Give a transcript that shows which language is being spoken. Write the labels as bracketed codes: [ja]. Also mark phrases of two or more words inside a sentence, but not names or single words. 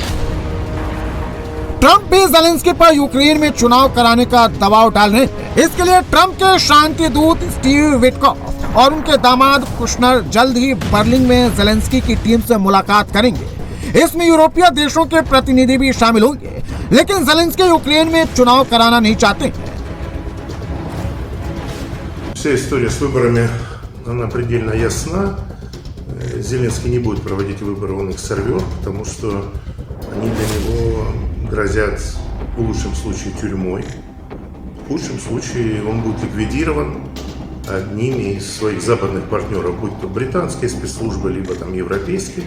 [hi] ट्रंप भी ज़ेलेंस्की पर यूक्रेन में चुनाव कराने का दबाव डाल रहे हैं। इसके लिए ट्रंप के शांति दूत स्टीव विटकॉफ और उनके दामाद कुशनर जल्द ही बर्लिन में ज़ेलेंस्की की टीम से मुलाकात करेंगे। इसमें यूरोपीय देशों के प्रतिनिधि भी शामिल होंगे, लेकिन ज़ेलेंस्की यूक्रेन में चुनाव कराना नहीं चाहते हैं। [ru] Вся история с выборами, она предельно ясна. Зеленский не будет проводить выборы, он их сорвет, потому что они для него грозят в лучшем случае тюрьмой. В худшем случае он будет ликвидирован одними из своих западных партнеров, будь то британские спецслужбы, либо там европейские.